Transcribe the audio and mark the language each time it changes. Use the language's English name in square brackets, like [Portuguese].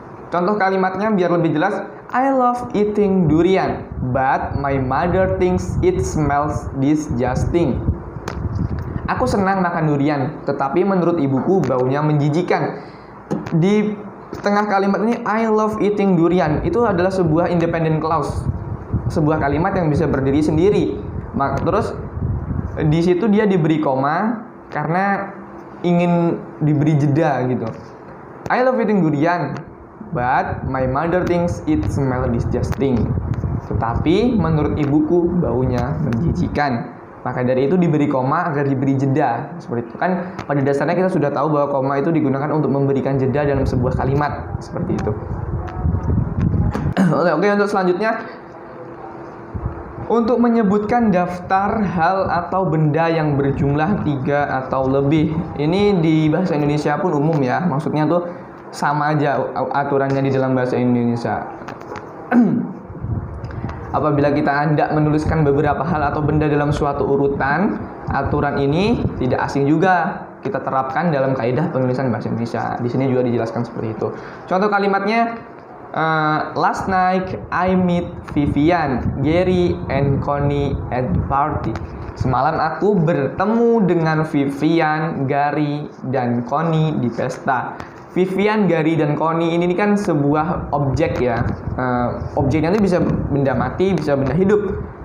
[Indonesian] Contoh kalimatnya biar lebih jelas. [English] I love eating durian, but my mother thinks it smells disgusting. [Indonesian] Aku senang makan durian, tetapi menurut ibuku baunya menjijikan. Di tengah kalimat ini [English] I love eating durian [Indonesian] itu adalah sebuah independent clause. Sebuah kalimat yang bisa berdiri sendiri. Terus di situ dia diberi koma karena ingin diberi jeda gitu. [English] I love eating durian, but my mother thinks it smells disgusting. [Indonesian] Tetapi menurut ibuku baunya menjijikan. Maka dari itu diberi koma agar diberi jeda. Seperti itu kan, pada dasarnya kita sudah tahu bahwa koma itu digunakan untuk memberikan jeda dalam sebuah kalimat. Seperti itu. Oke, untuk selanjutnya, untuk menyebutkan daftar hal atau benda yang berjumlah 3 atau lebih. Ini di bahasa Indonesia pun umum ya. Maksudnya tuh sama aja aturannya di dalam bahasa Indonesia. Apabila kita hendak menuliskan beberapa hal atau benda dalam suatu urutan, aturan ini tidak asing juga kita terapkan dalam kaidah penulisan bahasa Indonesia. Di sini juga dijelaskan seperti itu. Contoh kalimatnya, [English] last night I meet Vivian, Gary, and Connie at the party. [Indonesian] Semalam aku bertemu dengan Vivian, Gary, dan Connie di pesta. Vivian, Gary, dan Connie ini kan sebuah objek ya. Objeknya itu bisa benda mati, bisa benda hidup.